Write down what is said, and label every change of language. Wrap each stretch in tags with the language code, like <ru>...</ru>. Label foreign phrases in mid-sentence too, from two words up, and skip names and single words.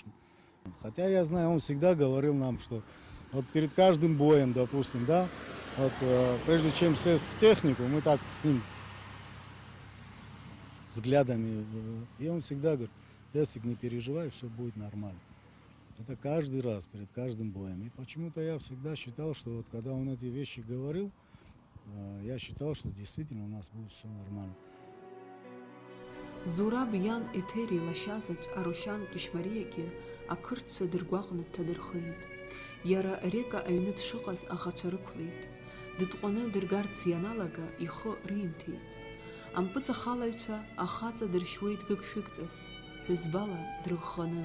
<ru>Хотя я знаю, он всегда говорил нам, что вот перед каждым боем, допустим, да, вот прежде чем сесть в технику, мы так с ним взглядами, и он всегда говорит: Бесик, не переживай, все будет нормально. Это каждый раз, перед каждым боем. И почему-то я всегда считал, что вот когда он эти вещи говорил, я считал, что действительно у нас будет все нормально.</ru> <ab>Зураб иан Еҭери лашьазаҵә Арушьан Кьышьмариагьы ақырҭцәа дыргәаҟны дҭадырхеит. Иара Река аҩны дшыҟаз аӷацәа рықәлеит. Дытҟәаны дыргарц ианалага ихы римҭеит. Ампыҵахалаҩцәа ахаҵа дыршьуеит гыгшәыгҵас, ҳәызбала дрыӷӷаны.</ab>